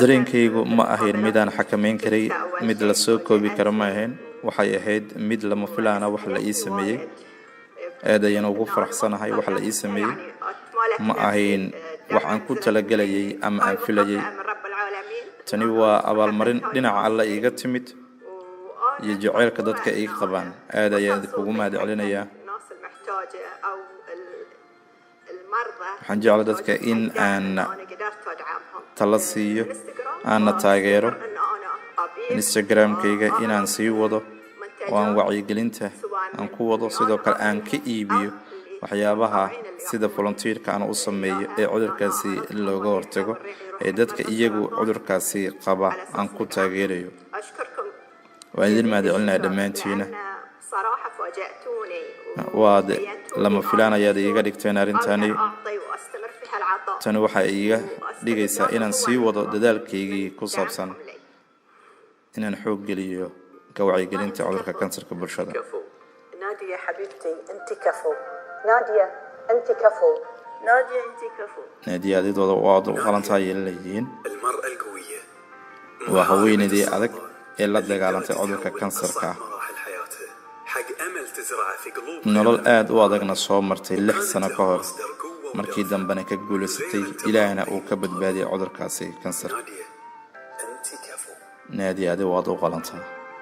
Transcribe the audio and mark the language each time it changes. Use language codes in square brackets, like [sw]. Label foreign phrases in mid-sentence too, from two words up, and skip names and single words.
[so] dareenkaygu ma ahayn mid aan xakameyn karay, mid la soo koobi karo ma ahayn. waxay ahayd mid lama filaana wax la ii sameeyey. aad ayaan ugu faraxsanahay wax la ii sameeyey. ma ahayn wax aan ku talagelayay ama aan filayay. [ar] من رب العالمين. [so] tani waa abaalmarin dhinaca alle iiga timid iyo jaceylka dadka ay qabaan. aad ayaan kugu mahad celinayaa. [ar] الناس المحتاجة أو المرضى [so] waxaan jeclaa dadka in aan [ar] أنا قدرت أدعمهم. [so] tala siiyo, aanna taageero. [ar] إن أنا أبيع [so] instagramkayga inaan sii wado oo aan wacyigelinta aan ku wado, sidoo kale aan ka iibiyo waxyaabaha sida volunteerka aan u sameeyo ee cudurkaasi looga hortago ee dadka iyagu cudurkaasi qaba aan ku taageerayo. waan idin mahadcelinayaa dhammaantiina. waad lama filaan ayaad iiga dhigteen arrintani. tani waxay iiga dhigaysaa inaan sii wado dadaalkaygii ku saabsan inaan xoog geliyo ka wacyigelinta cudurka kansarka bulshada. [ar] نادية حبيبتي أنت كفو. نادية أنت كفو. نادية أنت كفو. [so] naadiya adidooda waad u qalantahay ay leeyihiin. [ar] المرأة القوية [so] waa haweenaydii adag ee la dagaalantay cudurka kansarka. [ar] مراحل حياتها حق أمل تزرعه في قلوب [so] nolol aad u adagna soo martay 6 sano ka hor markii dambena ka guulaysatay ilaahna uu ka badbaadiyay cudurkaasi kansar. [ar] نادية أنت كفو. [so] naadiya adii waad u qalantahay.